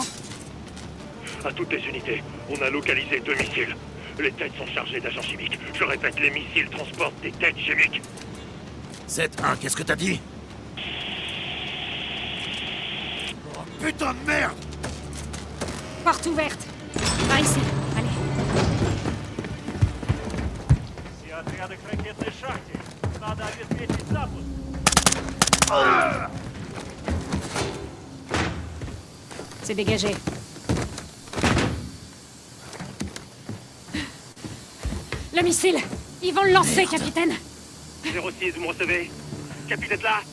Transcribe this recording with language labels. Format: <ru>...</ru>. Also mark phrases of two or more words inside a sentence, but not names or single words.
<fr>À toutes les unités, on a localisé 2 missiles. Les têtes sont chargées d'agents chimiques. Je répète, les missiles transportent des têtes chimiques. 7-1, qu'est-ce que t'as dit? Oh, putain de merde! Porte ouverte. Par ici. Allez.</fr> <ru>Все отряды к ракетной шахте. Надо обеспечить запуск.</ru> <fr>C'est dégagé. Le missile! Ils vont le lancer, capitaine! 06, vous me recevez? Capi, êtes là?</fr>